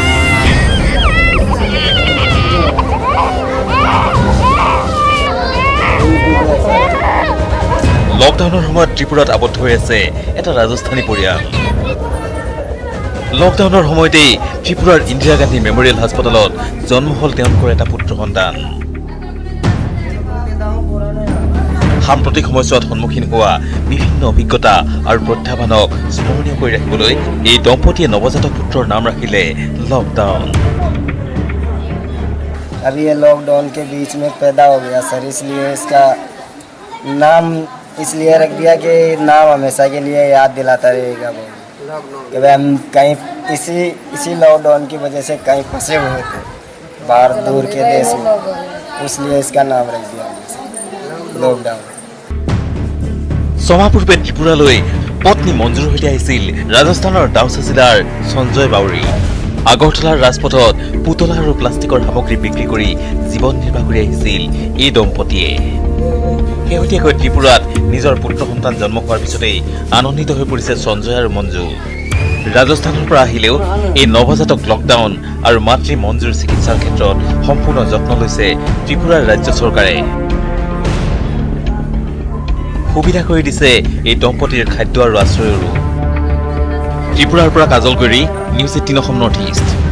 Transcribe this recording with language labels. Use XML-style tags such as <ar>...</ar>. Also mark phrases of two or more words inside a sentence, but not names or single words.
<as>লকডাউনৰ সময়ত ত্ৰিপুৰাত আবদ্ধ হৈ আছে এটা ৰাজস্থানী পৰিয়াল লকডাউনৰ সময়তেই ত্ৰিপুৰাৰ ইন্দিৰা গান্ধী মেমৰিয়েল হাস্পতালত জন্ম হ'ল তেওঁলোকৰ এটা পুত্ৰ সন্তান সাম্প্ৰতিক সময়ছোৱাত সন্মুখীন হোৱা বিভিন্ন অভিজ্ঞতা আৰু প্ৰত্যাহ্বানক স্মৰণীয় কৰি ৰাখিবলৈ এই দম্পতীয়ে নৱজাতক পুত্ৰৰ নাম ৰাখিলে লকডাউন</as> <hi>अभी ये लॉकडाउन के बीच में पैदा हो गया सर इसलिए इसका नाम इसलिए रख दिया कि नाम हमेशा के लिए याद दिलाता रहेगा कि भाई हम कहीं इसी लॉकडाउन की वजह से कहीं फंसे हुए थे बाहर दूर के देश में इसलिए इसका नाम रख दिया लॉकडाउन</hi> <as>ছমাহ পূৰ্বে ত্ৰিপুৰালৈ পত্নী মঞ্জুৰ সৈতে আহিছিল ৰাজস্থানৰ দাউচা জিলাৰ সঞ্জয় বাউৰী আগৰতলাৰ ৰাজপথত পুতলা আৰু প্লাষ্টিকৰ সামগ্ৰী বিক্ৰী কৰি জীৱন নিৰ্বাহ কৰি আহিছিল এই দম্পতীয়ে শেহতীয়াকৈ ত্ৰিপুৰাত নিজৰ পুত্ৰ সন্তান জন্ম হোৱাৰ পিছতেই আনন্দিত হৈ পৰিছে সঞ্জয় আৰু মঞ্জু ৰাজস্থানৰ পৰা আহিলেও এই নৱজাতক লকডাউন আৰু মাতৃ মঞ্জুৰ চিকিৎসাৰ ক্ষেত্ৰত সম্পূৰ্ণ যত্ন লৈছে ত্ৰিপুৰাৰ ৰাজ্য চৰকাৰে সুবিধা কৰি দিছে এই দম্পতীৰ খাদ্য আৰু আশ্ৰয়ৰো ত্ৰিপুৰাৰ পৰা কাজল গৰি নিউজ 18 অসম নৰ্থ ইষ্ট</as>